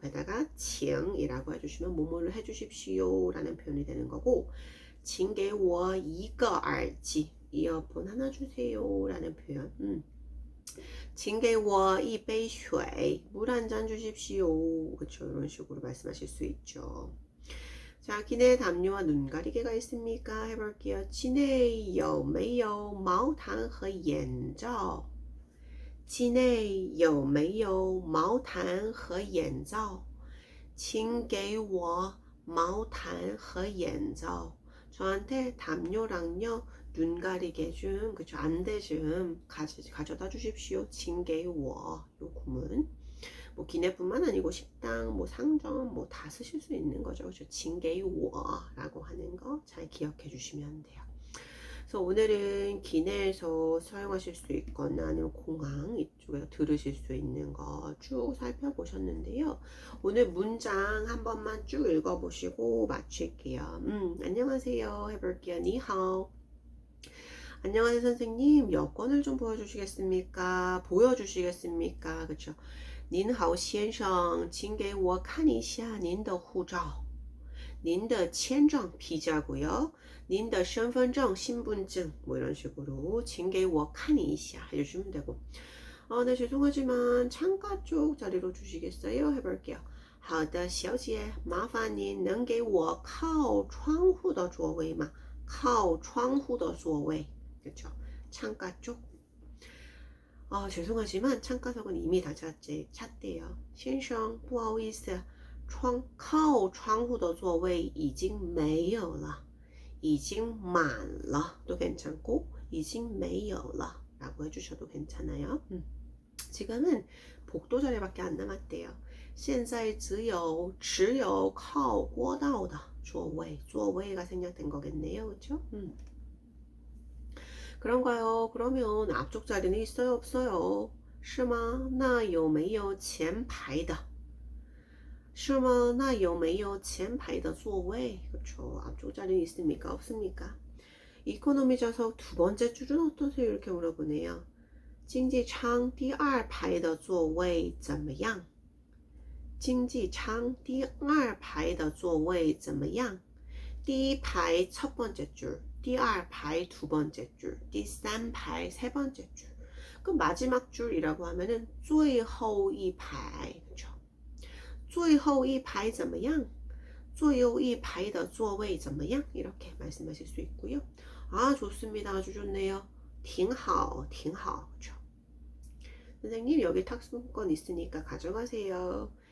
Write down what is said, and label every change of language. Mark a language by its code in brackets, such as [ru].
[ko] 앞에다가 请이라고 해주시면 뭐뭐를 해주십시오 라는 표현이 되는 거고 [zh] 请给我一个耳机 [ko] 이어폰 하나 주세요 라는 표현. [zh] 请给我一杯水 [ko] 물 한 잔 주십시오. 그쵸 이런 식으로 말씀하실 수 있죠. 자, 기내 담요와 눈 가리개가 있습니까? 해볼게요. [zh] 机内有没有毛毯和眼罩机内有没有毛毯和眼罩请给我毛毯和眼罩 [ko] 저한테 담요랑요 눈 가리개 좀 그쵸 안대 좀 가져다 주십시오. 请给我 요 구문 뭐 기내뿐만 아니고 식당, 뭐 상점 뭐 다 쓰실 수 있는 거죠. 그렇죠? 请给我라고 하는 거 잘 기억해 주시면 돼요. 그래서 오늘은 기내에서 사용하실 수 있거나 아니면 공항 이쪽에서 들으실 수 있는 거 쭉 살펴보셨는데요. 오늘 문장 한 번만 쭉 읽어보시고 마칠게요. 안녕하세요 해볼게요. 니하오. 안녕하세요 선생님. 여권을 좀 보여주시겠습니까? 그렇죠? [zh] 您好先生请给我看一下您的护照您的签证 [ko] 비자고요. [zh] 您的身份证 [ko] 신분증 뭐 이런 식으로 [zh] 请给我看一下 [ko] 해주시면 되고 네 죄송하지만 창가 쪽 자리로 주시겠어요? 해볼게요. [zh] 好的小姐麻烦您能给我靠窗户的座位吗靠窗户的座位 [ko] 그렇죠? 창가 쪽. 죄송하지만 창가석은 이미 다 찼대요. [zh] 先生不好意思靠窗户的座位已经没有了已经满了 [ko] 도 괜찮고 [zh] 已经没有了 [ko] 라고 해주셔도 괜찮아요. 지금은 복도 자리밖에 안 남았대요. [zh] 现在只有靠过道的座位 座位 [ko] 가 생략된 거겠네요. 그쵸? 그런가요? 그러면 앞쪽 자리는 있어요? 없어요? [zh] 是吗?那有没有前排的?是吗? 那有没有前排的座位? [ko] 그렇죠. 앞쪽 자리는 있습니까? 없습니까? 이코노미 좌석 두 번째 줄은 어떠세요? 이렇게 물어보네요. [zh] 经济舱第二排的座位怎么样? 经济舱第二排的座位怎么样? [ko] 第一排첫 번째 줄, 第二排두 번째 줄, 第三排세 번째 줄. 그럼 마지막 줄이라고 하면은 最后一排, 그렇죠? [zh] 最后一排怎么样? 最后一排的座位怎么样? [ko] 이렇게 말씀하실 수 있고요. 좋습니다. 아주 좋네요. [zh] 挺好,挺好. [ko] 그렇죠? 선생님 여기 탁송권 있으니까 가져가세요.